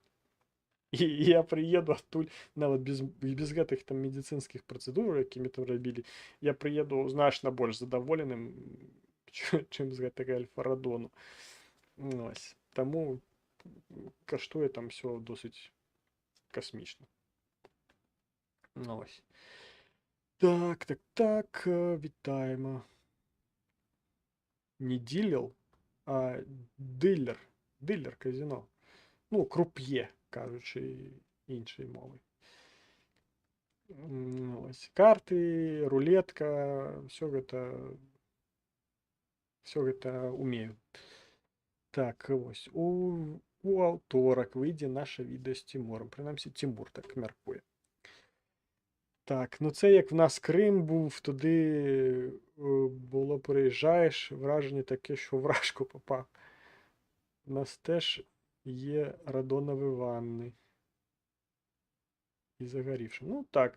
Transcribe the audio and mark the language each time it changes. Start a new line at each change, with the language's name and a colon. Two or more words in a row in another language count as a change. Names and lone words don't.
Belarusian: І я прыеду адтуль нават без гэтых там медыцынскіх працэдур, якімі там рабілі, я прыеду значна больш задаволеным, чым з гэтага Альфа-Радону. Ось. Таму каштуе там все досыць касмічна.
Ukrainian: Ось. Так, вітаємо. Не дилер, а дилер казино. Ну, круп'є, кажучи іншою мовою.
Belarusian: Ось карты, рулетка, все гэта умею. Так, ось у аўторак выйдзе наша відэа з Цімурам. Прынамсі, Цімур так мяркуе.
Ukrainian: Так, ну це як в нас Крим був, туди було приїжджаєш, враження таке, що в рашку попав. У нас теж є радонові ванни. І загорівши. Ну так.